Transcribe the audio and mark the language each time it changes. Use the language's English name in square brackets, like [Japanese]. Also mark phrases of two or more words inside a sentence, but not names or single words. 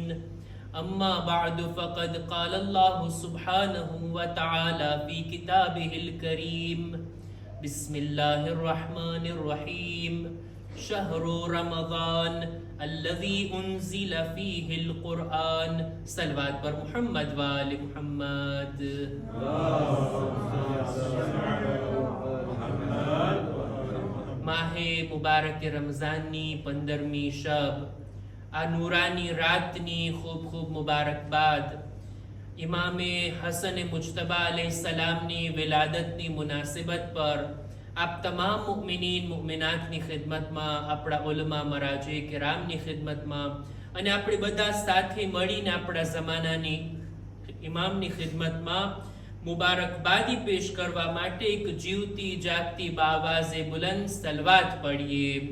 [Arabic] أما بعد فقد قال الله سبحانه وتعالى في كتابه الكريم: بسم الله الرحمن الرحيم. شهر رمضان الذي أنزل فيه القرآن. صلوات پر محمد وآل محمد. [Gujarati] માહ મુબારક રમઝાનની 15મી શબ, આ નૂરાની રાતની ખૂબ ખૂબ મુબારકબાદ. ઇમામે હસન મુજતબા અલૈહિસ્સલામની વિલાદતની મુનાસિબત પર આપ તમામ મુઅમિનીન મુઅમિનાતની ખિદમતમાં, આપણા ઉલમા મરાજે કિરામની ખિદમતમાં અને આપણે બધા સાથે મળીને આપણા જમાનાની ઇમામની ખિદમતમાં મુબારકબાદી પેશ કરવા માટે એક જીવતી જાગતી બાવાઝે બુલંદ સલવાત પડીએ.